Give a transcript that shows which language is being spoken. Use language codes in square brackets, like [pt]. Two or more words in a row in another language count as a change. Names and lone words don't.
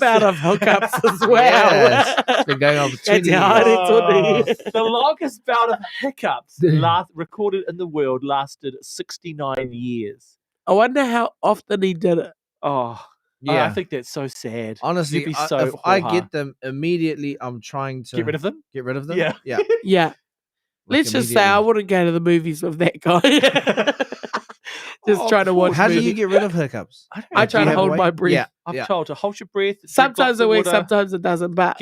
[en] bout of hookups as well. Yes. It's been going on for 20 years. The longest bout of hiccups recorded in the world lasted 69 years. I wonder how often he did it. Oh, Yeah. I think that's so sad. Honestly, You'd be if so I ho-ha. get them immediately, I'm trying to Get rid of them? Get rid of them. Yeah. Yeah. Yeah. Let's just say I wouldn't go to the movies with that guy. Just trying to watch. How do you movies. get rid of hiccups? I try to hold my breath. Yeah, I'm told to hold your breath. drink Sometimes lots it of works, water. sometimes it doesn't. But